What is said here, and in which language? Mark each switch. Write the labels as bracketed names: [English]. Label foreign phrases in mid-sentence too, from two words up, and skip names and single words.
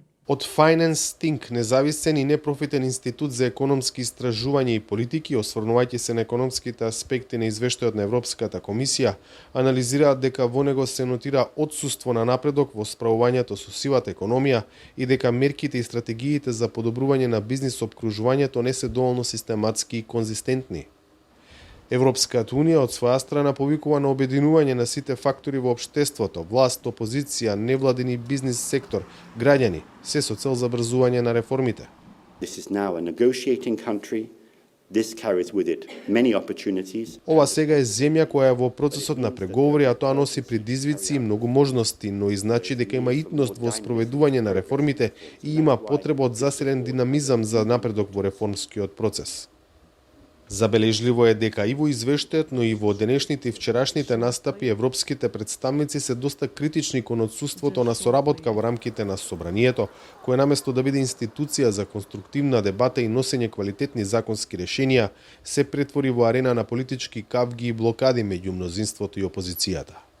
[Macedonian] Од Finance Think, независен и непрофитен институт за економски истражувања и политики, осврнувајќи се на економските аспекти на извештајот на Европската комисија, анализираат дека во него се нотира отсуство на напредок во справувањето со сивата економија и дека мерките и стратегиите за подобрување на бизнис опкружувањето не се доволно систематски и конзистентни. Европската Унија од своја страна повикува на обединување на сите фактори во општеството, власт, опозиција, невладин и бизнис сектор, граѓани, се со цел забрзување на реформите. [English] This is now a negotiating country. This carries with it many opportunities. [Macedonian] Ова сега е земја која е во процесот на преговори, а тоа носи предизвици и многу можности, но и значи дека има итност во спроведување на реформите и има потреба од засилен динамизам за напредок во реформскиот процес. Забележливо е дека и во извештајот, но и во денешните и вчерашните настапи европските представници се доста критични кон отсуството на соработка во рамките на собранието, кое наместо да биде институција за конструктивна дебата и носење квалитетни законски решенија, се претвори во арена на политички кавги и блокади меѓу мнозинството и опозицијата.